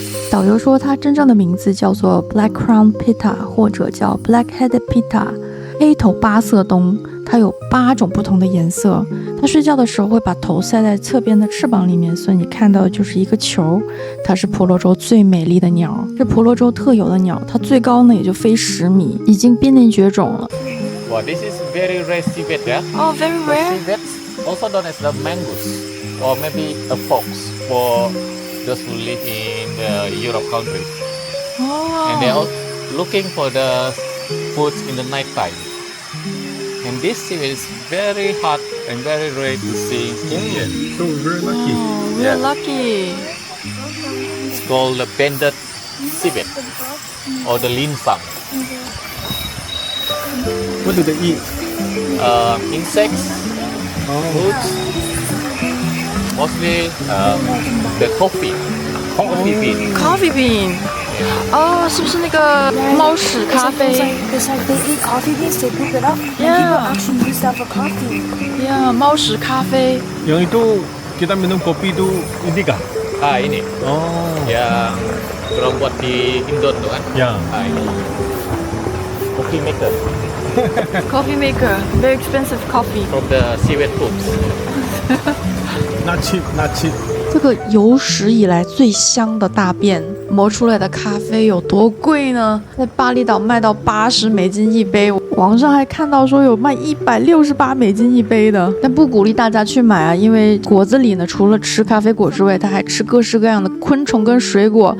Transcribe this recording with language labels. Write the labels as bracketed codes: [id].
[zh] 导游说它真正的名字叫做 Black Crown Pitta 或者叫 Black-headed Pitta 黑头八色鸫，它有8种不同的颜色。它睡觉的时候会把头塞在侧边的翅膀里面，所以你看到的就是一个球。它是婆罗洲最美丽的鸟，是婆罗洲特有的鸟，它最高呢也就飞10米，已经濒临绝种了。 [en] Well, this is very rare civet, yeah? Oh, very rare. Civets, also known as the mangus, or maybe a fox for those who live in the Europe countries. And they're all looking for the foods in the night time. And this civet is very hard and very rare to see in here. So very lucky. Oh, we're lucky. It's called the banded civet or the linsang. What do they eat? Insects, fruits, mostly the coffee bean. Coffee bean. [zh] 哦，是不是那个猫屎咖啡 [en] It's like they eat coffee beans, they poop it up, and Yeah. people actually use that for coffee. [zh] ？Yeah，猫屎咖啡。 [ms] Yang itu kita minum kopi itu ini kah? Ah, ini [en] Oh. [ms] yang orang buat di Indon tu kan? Ya. Ah, ini coffee maker [en] Coffee maker, very expensive coffee. from the civet poops. Not cheap, not cheap. [zh] 这个有史以来最香的大便磨出来的咖啡有多贵呢？在巴厘岛卖到80美金一杯，网上还看到说有卖168美金一杯的，但不鼓励大家去买啊，因为果子里呢除了吃咖啡果之外，它还吃各式各样的昆虫跟水果。